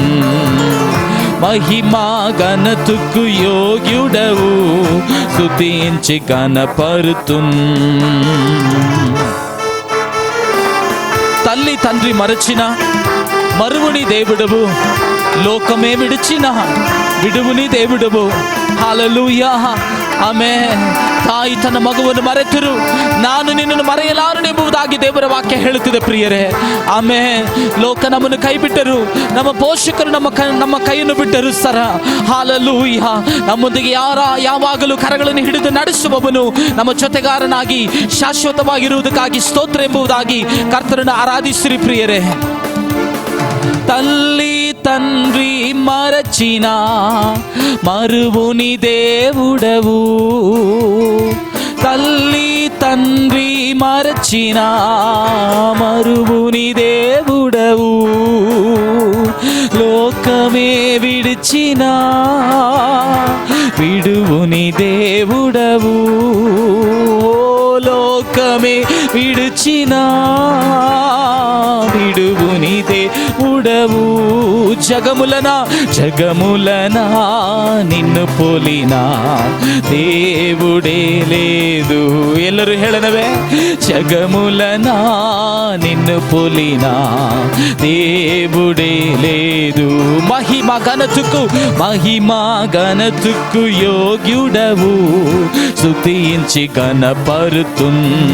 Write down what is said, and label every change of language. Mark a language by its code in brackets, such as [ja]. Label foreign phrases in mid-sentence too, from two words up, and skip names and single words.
[te] మహిమా ఘనతకు యోగ్యుడవు, స్తుతించి ఘనపరుతున్. తల్లి తండ్రి మరచిన మరువుని దేవుడవు, లోకమే విడిచిన విడువుని దేవుడవు. హల్లెలూయా, [kn] ಆಮೆನ್. ತಾಯಿ ತನ್ನ ಮಗುವನ್ನು ಮರೆತರು, ನಾನು ನಿನ್ನನ್ನು ಮರೆಯಲಾರನು ಎಂಬುದಾಗಿ ದೇವರ ವಾಕ್ಯ ಹೇಳುತ್ತಿದೆ ಪ್ರಿಯರೇ. ಆಮೆನ್. ಲೋಕ ನಮ್ಮನ್ನು ಕೈ ಬಿಟ್ಟರು, ನಮ್ಮ ಪೋಷಕರು ನಮ್ಮ ಕೈಯನ್ನು ಬಿಟ್ಟರು ಸರ. ಹಲ್ಲೆಲೂಯಾ. ನಮ್ಮೊಂದಿಗೆ ಯಾವಾಗಲೂ ಕರಗಳನ್ನು ಹಿಡಿದು ನಡೆಸುವವನು ನಮ್ಮ ಜೊತೆಗಾರನಾಗಿ ಶಾಶ್ವತವಾಗಿರುವುದಕ್ಕಾಗಿ ಸ್ತೋತ್ರ ಎಂಬುದಾಗಿ ಕರ್ತನನ್ನು ಆರಾಧಿಸಿರಿ ಪ್ರಿಯರೇ. [te] తల్లి తండ్రి మరచిన మరువుని దేవుడవు, తల్లి తండ్రి మరచిన మరువుని దేవుడవు. లోకమే విడిచిన విడువుని దేవుడవు, లోకమే విడిచిన విడువుని దేవుడవు. జగములనా నిన్ను పోలినా దేవుడే లేదు. [kn] ಎಲ್ಲರೂ ಹೇಳನವೇ, [te] జగములనా నిన్ను పోలినా దేవుడే లేదు. మహిమ ఘనతకు యోగ్యుడవు, స్తుతించి ఘనపరుతున్.